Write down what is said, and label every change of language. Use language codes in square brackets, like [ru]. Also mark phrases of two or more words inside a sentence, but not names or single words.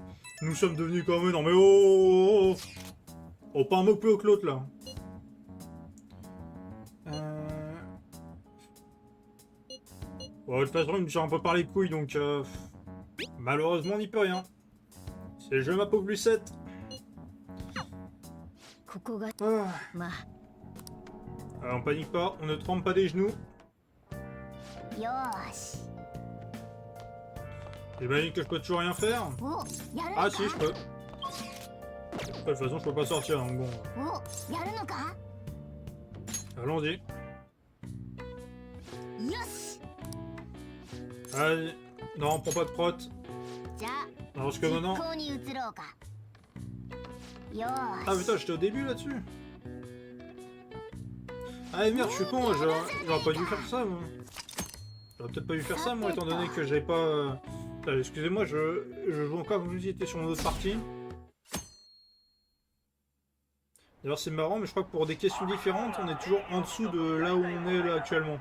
[fr] Nous sommes devenus comme eux, non mais oh, oh, oh. Oh, pas un mot plus haut que l'autre, là. Bon, de toute façon, il me tire un peu par les couilles, donc... malheureusement, on n'y peut rien. C'est le jeu ma pauvre Lucette. [ja] ここが Ah. まあ [fr] Alors, on panique pas, on ne trempe pas des genoux. [ja] よーし [fr] J'imagine que je peux toujours rien faire. [ja] おやるのか [fr] Ah si, je peux. De toute façon, je peux pas sortir, donc bon. [ja] おやるのか [fr] Allons-y. [ja] よし [fr] Allez. Non, prends pas de prot. [ja] じゃあ [fr] Parce que [ja] 実 [fr] maintenant... [ja] 行に移ろうかよ Ah ーし [fr] putain, j'étais au début là-dessus. Ah merde, je suis con, j'aurais pas dû faire ça, moi. J'aurais peut-être pas dû faire ça, moi, étant donné que j'avais pas... Excusez-moi, je joue encore comme si j'étais sur une autre partie. D'ailleurs, c'est marrant, mais je crois que pour des questions différentes, on est toujours en dessous de là où on est là actuellement.